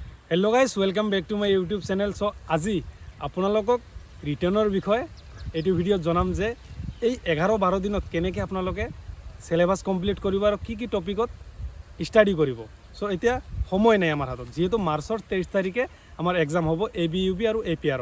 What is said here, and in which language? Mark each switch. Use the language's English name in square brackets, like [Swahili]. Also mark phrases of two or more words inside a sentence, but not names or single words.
[English] Hello guys welcome back to my YouTube channel. [Assamese] सो আজি আপোনালোকক ৰিটাৰ্ণৰ বিষয়ে এইটো ভিডিঅ'ত জনাম যে এই 11-12 দিনত কেনেকৈ আপোনালোকে [English] syllabus complete [Assamese] কৰিব আৰু কি টপিকত ষ্টাডি কৰিব। সো এতিয়া সময় নাই আমাৰ হাতত, যেহেতু মাৰ্চৰ 23 তাৰিখে আমাৰ এক্সাম হ'ব ABUB আৰু APR।